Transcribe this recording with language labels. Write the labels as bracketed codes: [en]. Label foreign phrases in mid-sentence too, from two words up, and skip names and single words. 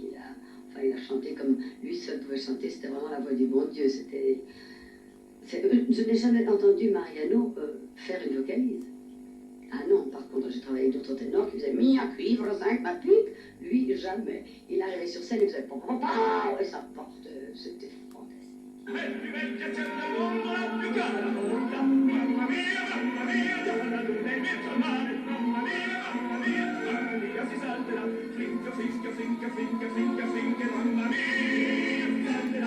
[fr] Il a chanté comme lui seul pouvait chanter, c'était vraiment la voix du bon Dieu. Je n'ai jamais entendu Mariano faire une vocalise. Ah non, par contre, j'ai travaillé avec d'autres ténors qui faisaient mi à cuivre, zinc, ma pipe. Lui, jamais. Il arrivait sur scène, il faisait pom-pom-pom, et ça portait, c'était fantastique. [it] È il più bel piacere del mondo, la più cara volta. Mamma mia, la luna in mezzo al mare. Mamma mia, si salterà. Finca, finca, finca, finca, finca, finca, mamma mia, si salterà.